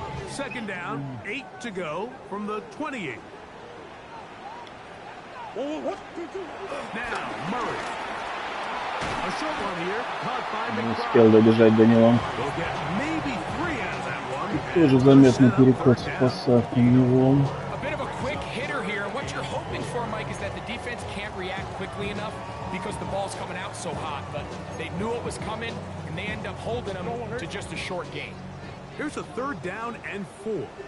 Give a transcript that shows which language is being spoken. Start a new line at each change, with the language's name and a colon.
English: Second down, 8 to go from the 28. Now, Murray. A short one here, caught by
Russian: Не
English: McBride.
Russian: успел добежать до него.
English: We'll get maybe 3 out of that one.
Russian: Тоже заметный переход в пасах у него.
English: A bit of a quick hitter here. What you're hoping for, Mike, is that the defense can't react quickly enough because the ball's coming out so hot. But they knew it was coming, and they end up holding them to just a short gain. Here's a third down and 4.